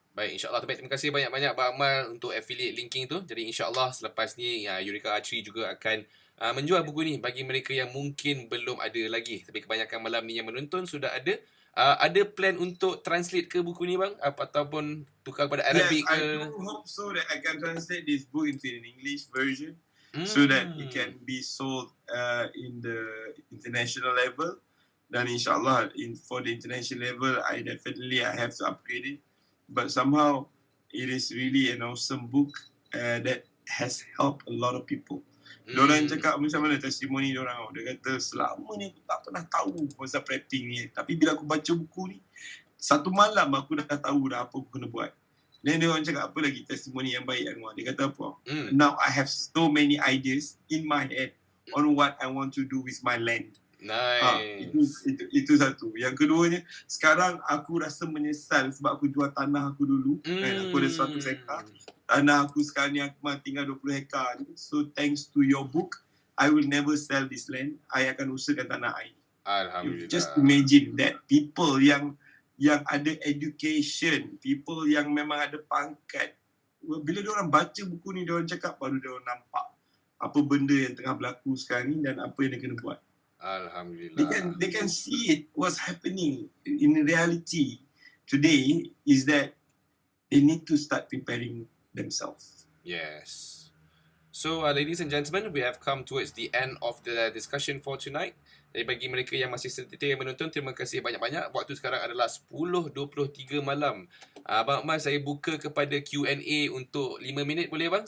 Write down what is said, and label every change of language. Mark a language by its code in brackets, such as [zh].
[ms] Baik, insyaAllah. Terima kasih banyak-banyak Abang Akmal untuk affiliate linking tu. Jadi insyaAllah selepas ni Eureka Archery juga akan menjual buku ni bagi mereka yang mungkin belum ada lagi. Tapi kebanyakan malam ni yang menonton sudah ada. Ada plan untuk translate ke buku ni bang? Ataupun tukar kepada Arabic ke? [en] Yes, I do hope so that I can translate this book into an English version so that it can be sold in the international level. [ms] Dan insyaAllah [en] for the international level, I have to upgrade it. But somehow it is really an awesome book that has helped a lot of people. [ms] Diorang cakap macam mana testimoni diorang. Dia kata selama ni aku tak pernah tahu pasal prepping ni. Tapi bila aku baca buku ni, satu malam aku dah tahu dah apa aku kena buat. Dan diorang cakap apa lagi testimoni yang baik Anuar. Dia kata apa? [en] Now I have so many ideas in my head on what I want to do with my land. Nice. [ms] Itu satu. Yang keduanya, sekarang aku rasa menyesal sebab aku jual tanah aku dulu. Aku ada 100 hektar. Tanah aku sekarang ni aku tinggal 20 hektar. [en] So thanks to your book, I will never sell this land. [ms] I akan usahakan tanah I. Alhamdulillah. [en] Just imagine that people [ms] yang ada education, people yang memang ada pangkat, bila diorang baca buku ni, diorang cakap baru diorang nampak apa benda yang tengah berlaku sekarang ni dan apa yang dia kena buat. Alhamdulillah. [en] They can see it, what's happening in reality today is that they need to start preparing themselves. Yes. So ladies and gentlemen, we have come towards the end of the discussion for tonight. [ms] Jadi bagi mereka yang masih setia menonton, terima kasih banyak-banyak. Waktu sekarang adalah 10.23 malam. Abang Akmal, saya buka kepada Q&A untuk 5 minit boleh bang?